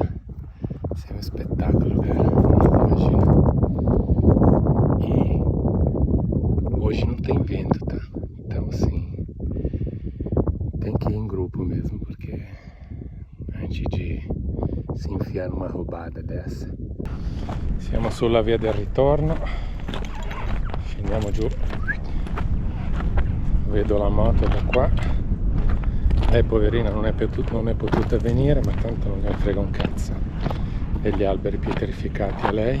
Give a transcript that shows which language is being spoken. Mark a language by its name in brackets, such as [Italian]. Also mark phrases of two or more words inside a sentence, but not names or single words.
[Portuguese] Isso é um espetáculo, cara. Imagina. E hoje não tem vento, tá? Então assim, tem que ir em grupo mesmo, porque antes de se enfiar numa roubada dessa. [Italian] Siamo sulla via del ritorno. Scendiamo giù. Vedo la moto da qua. Lei poverina non è potuta venire, ma tanto non ne frega un cazzo degli alberi pietrificati a lei.